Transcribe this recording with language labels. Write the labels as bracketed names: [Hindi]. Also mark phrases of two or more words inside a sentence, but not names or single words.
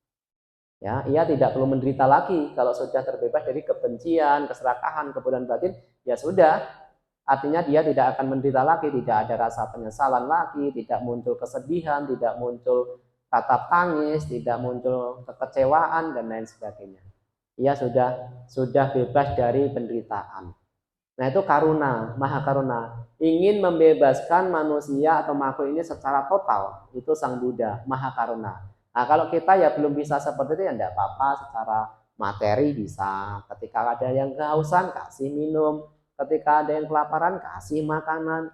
[Indonesian] Ya, ia tidak perlu menderita lagi kalau sudah terbebas dari kebencian, keserakahan, kebodohan batin, ya sudah. Artinya dia tidak akan menderita lagi, tidak ada rasa penyesalan lagi, tidak muncul kesedihan, tidak muncul tatap tangis, tidak muncul kekecewaan dan lain sebagainya. Ia sudah bebas dari penderitaan. Nah, itu karuna, [Pali] maha karuna. [Indonesian] Ingin membebaskan manusia atau makhluk ini secara total. Itu Sang Buddha, [Pali] maha karuna. [Indonesian] Nah, kalau kita ya belum bisa seperti itu ya enggak apa-apa, secara materi bisa. Ketika ada yang kehausan, kasih minum. Ketika ada yang kelaparan, kasih makanan.